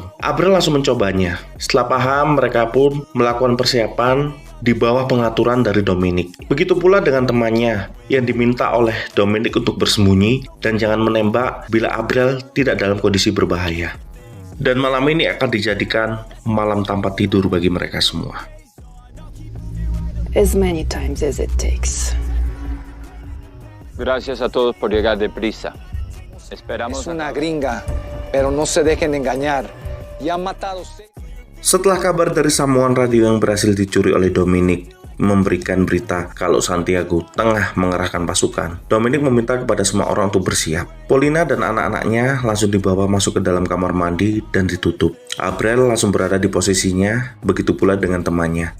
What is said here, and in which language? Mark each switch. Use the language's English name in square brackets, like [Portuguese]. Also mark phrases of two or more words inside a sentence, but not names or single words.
[Indonesian] Abril langsung mencobanya. Setelah paham, mereka pun melakukan persiapan di bawah pengaturan dari Dominic. Begitu pula dengan temannya yang diminta oleh Dominic untuk bersembunyi dan jangan menembak bila Abril tidak dalam kondisi berbahaya. Dan malam ini akan dijadikan malam tanpa tidur bagi mereka semua. [English] As many times as it takes. [Spanish] Gracias a todos por llegar deprisa. Esperamos. Es una gringa, pero no se dejen engañar. Ya han matado 6. [Indonesian] Setelah kabar dari sambungan radio yang berhasil dicuri oleh Dominic memberikan berita kalau Santiago tengah mengerahkan pasukan, Dominic meminta kepada semua orang untuk bersiap. Paulina dan anak-anaknya langsung dibawa masuk ke dalam kamar mandi dan ditutup. Abril langsung berada di posisinya, begitu pula dengan temannya.